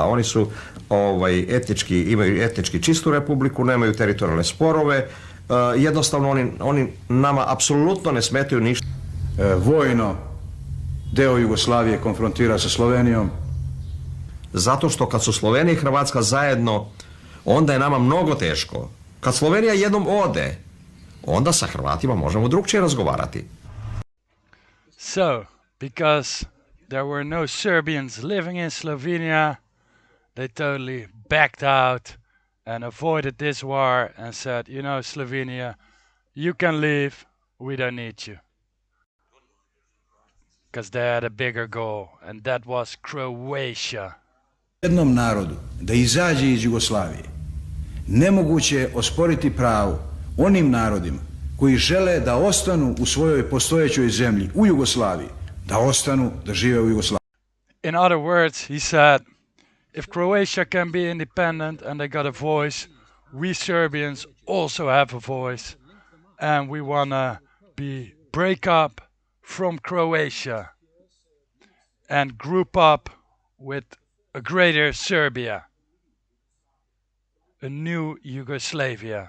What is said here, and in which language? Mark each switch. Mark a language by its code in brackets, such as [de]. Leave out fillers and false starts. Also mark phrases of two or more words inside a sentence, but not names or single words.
[sr] Oni su imaju etnički čistu republiku, nemaju teritorijalne sporove, jednostavno oni nama apsolutno ne smetaju ništa. Vojno deo Jugoslavije konfrontira sa Slovenijom. Zato što kad su Slovenija i Hrvatska zajedno, onda je nama mnogo teško. Kad Slovenija jednom ode, onda sa Hrvatima možemo drugčije razgovarati. [en] So, because there were no Serbians living in Slovenia, they totally backed out and avoided this war and said, you know, Slovenia, you can leave, we don't need you. Because they had a bigger goal, and that was Croatia. [sr] Jednom narodu da izađe iz Jugoslavije, nemoguće je osporiti pravo onim narodima koji žele da ostanu u svojoj postojećoj zemlji, u Jugoslaviji, da ostanu, da žive u Jugoslaviji. [en] In other words, he said, if Croatia can be independent and they got a voice, we Serbians also have a voice, and we wanna break up from Croatia and group up with a greater Serbia, a new Yugoslavia.